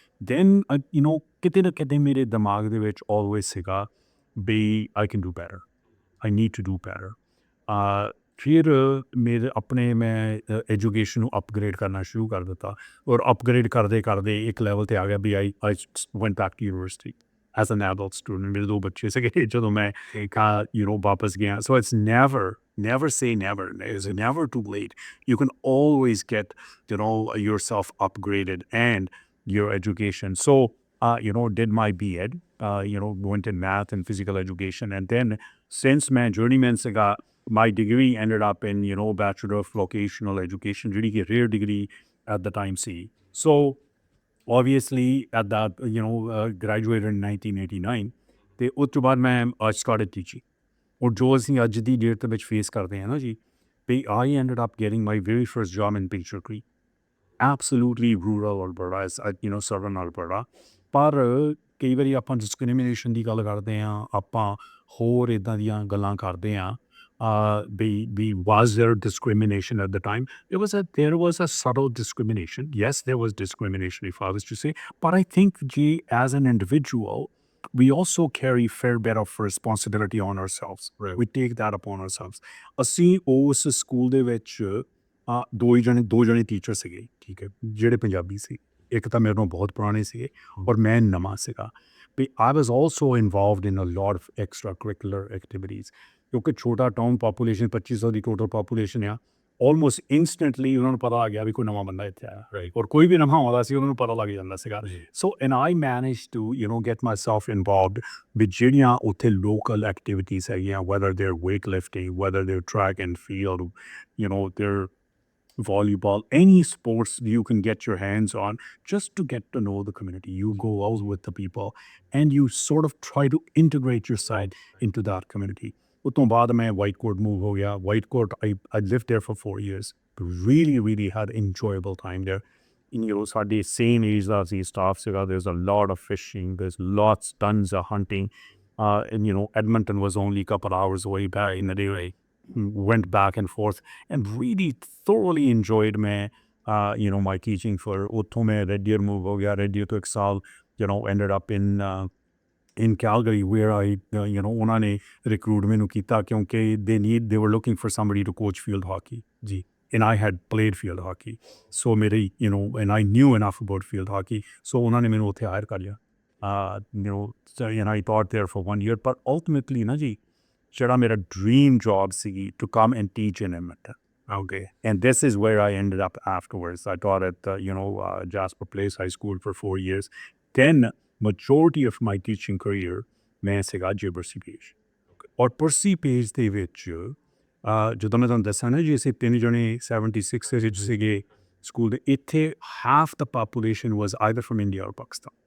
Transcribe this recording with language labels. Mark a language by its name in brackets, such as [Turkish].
[English] then [Punjabi] ਕਿਤੇ ਨਾ ਕਿਤੇ ਮੇਰੇ ਦਿਮਾਗ ਦੇ ਵਿੱਚ ਆਲਵੇਜ਼ ਸੀਗਾ ਵੀ [English] I can do better, I need to do better. [Punjabi] ਫਿਰ ਮੇਰੇ ਆਪਣੇ ਮੈਂ ਐਜੂਕੇਸ਼ਨ ਨੂੰ ਅਪਗ੍ਰੇਡ ਕਰਨਾ ਸ਼ੁਰੂ ਕਰ ਦਿੱਤਾ ਔਰ ਅਪਗ੍ਰੇਡ ਕਰਦੇ ਇੱਕ ਲੈਵਲ 'ਤੇ ਆ ਗਿਆ ਵੀ [English] I went back to university as an adult student. [Punjabi] ਮੇਰੇ 2 ਬੱਚੇ ਸੀਗੇ ਜਦੋਂ ਮੈਂ ਵਾਪਸ ਗਿਆ। [English] So it's never say never. It's never too late. You can always get yourself upgraded and your education. So did my B.Ed, went in math and physical education, and then since my journeyman saga, my degree ended up in Bachelor of Vocational Education, really a rare degree at the time. See, so obviously at that graduated in 1989. [Punjabi] ਤੇ ਉਸ ਤੋਂ ਬਾਅਦ ਮੈਂ [English] I started teaching, [Punjabi] ਔਰ ਜੋ ਅਸੀਂ ਅੱਜ ਦੀ date ਦੇ ਵਿੱਚ ਫੇਸ ਕਰਦੇ ਹਾਂ ਨਾ ਜੀ, ਵੀ [English] I ended up getting my very first job in Picture Creek, absolutely rural Alberta, southern Alberta. [Punjabi] ਪਰ ਕਈ ਵਾਰੀ ਆਪਾਂ ਡਿਸਕ੍ਰਿਮੀਨੇਸ਼ਨ ਦੀ ਗੱਲ ਕਰਦੇ ਹਾਂ, ਆਪਾਂ ਹੋਰ ਇੱਦਾਂ ਦੀਆਂ ਗੱਲਾਂ ਕਰਦੇ ਹਾਂ ਵੀ [English] was there discrimination at the time? There was a subtle discrimination. Yes, there was discrimination, if I was to say, but I think as an individual, we also carry fair bit of responsibility on ourselves. Right. We take that upon ourselves. [Punjabi] ਅਸੀਂ ਉਸ school ਦੇ ਵਿੱਚ ਦੋ ਜਣੇ teacher ਸੀਗੇ, ਠੀਕ ਹੈ, ਜਿਹੜੇ ਪੰਜਾਬੀ ਸੀ। ਇੱਕ ਤਾਂ ਮੇਰੇ ਨਾਲੋਂ ਬਹੁਤ ਪੁਰਾਣੇ ਸੀਗੇ ਔਰ ਮੈਂ ਨਵਾਂ ਸੀਗਾ। ਵੀ [English] I was also involved in a lot of extracurricular activities, [Punjabi] ਕਿਉਂਕਿ ਛੋਟਾ ਟਾਊਨ ਪਾਪੂਲੇਸ਼ਨ 2500 ਦੀ ਟੋਟਲ ਪਾਪੂਲੇਸ਼ਨ ਆ। ਆਲਮੋਸਟ ਇੰਸਟੈਂਟਲੀ ਉਹਨਾਂ ਨੂੰ ਪਤਾ ਆ ਗਿਆ ਵੀ ਕੋਈ ਨਵਾਂ ਬੰਦਾ ਇੱਥੇ ਆਇਆ, ਔਰ ਕੋਈ ਵੀ ਨਵਾਂ ਆਉਂਦਾ ਸੀ ਉਹਨਾਂ ਨੂੰ ਪਤਾ ਲੱਗ ਜਾਂਦਾ ਸੀਗਾ। [English] so and I manage to get myself involved with [Punjabi] ਜਿਹੜੀਆਂ ਉੱਥੇ ਲੋਕਲ ਐਕਟੀਵਿਟੀਜ਼ ਹੈਗੀਆਂ, [English] Whether there weight lifting, whether there track and field, there volleyball, any sports you can get your hands on, just to get to know the community. You go out with the people and you sort of try to integrate your side into that community. [Punjabi] ਉਤੋਂ ਬਾਅਦ ਮੈਂ white coat move ਹੋ ਗਿਆ। White coat [English] I lived there for 4 years. Really had enjoyable time there. [Punjabi] ਸਾਡੇ same age ਦਾ ਸੀ staff ਸੀਗਾ। [English] There's a lot of fishing, there's tons of hunting, and Edmonton was only a couple hours away back in the day. Went back and forth and really thoroughly enjoyed my teaching for [Punjabi] ਉੱਥੋਂ ਮੈਂ Red Deer move ਹੋ ਗਿਆ। [English] Red Deer ਤੋਂ 1 ਸਾਲ ended up in Calgary, where I [Punjabi] ਉਹਨਾਂ ਨੇ recruit ਮੈਨੂੰ ਕੀਤਾ ਕਿਉਂਕਿ [English] they were looking for somebody to coach field hockey ਜੀ, and I had played field hockey, so ਮੇਰੀ and I knew enough about field hockey, so [Punjabi] ਉਹਨਾਂ ਨੇ ਮੈਨੂੰ ਉੱਥੇ hire ਕਰ ਲਿਆ। [English] and I taught there for 1 year, but ultimately [Punjabi] ਨਾ ਜੀ ਜਿਹੜਾ ਮੇਰਾ dream job ਸੀ [English] to come and teach in Edmonton. Okay. And this is where I ended up afterwards. I taught at Jasper Place High School for 4 years. Then majority of my teaching career ਮੈਂ ਸੀਗਾ ਜੇ Percy Page। [Punjabi] ਔਰ Percy Page ਦੇ ਵਿੱਚ ਜਦੋਂ ਮੈਂ ਤੁਹਾਨੂੰ ਦੱਸਾਂ ਨਾ ਜੀ, ਅਸੀਂ 3 ਜਣੇ 76 ਦੇ ਵਿੱਚ ਸੀਗੇ ਸਕੂਲ ਦੇ, ਇੱਥੇ [English] half the population was either from India or Pakistan.